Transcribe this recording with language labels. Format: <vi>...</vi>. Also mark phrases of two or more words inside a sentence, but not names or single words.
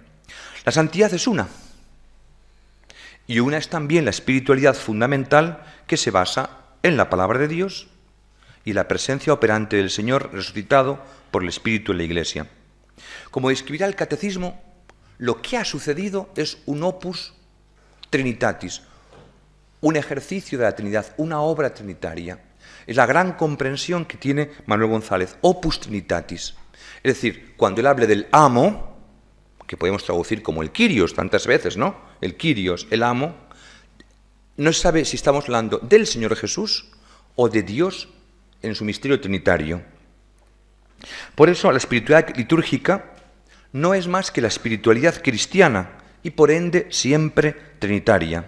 <es>La santidad es una, y una es también la espiritualidad fundamental que se basa en la palabra de Dios y la presencia operante del Señor resucitado por el Espíritu en la Iglesia. Como describirá el Catecismo, lo que ha sucedido es un</es> <la>opus trinitatis,</la> <es>un ejercicio de la Trinidad, una obra trinitaria. Es la gran comprensión que tiene Manuel González,</es> <la>opus trinitatis.</la> <es>Es decir, cuando él hable del amo, que podemos traducir como el Kyrios tantas veces, ¿no? El Kyrios, el amo, no se sabe si estamos hablando del Señor Jesús o de Dios en su misterio trinitario. Por eso la espiritualidad litúrgica no es más que la espiritualidad cristiana y por ende siempre trinitaria.</es>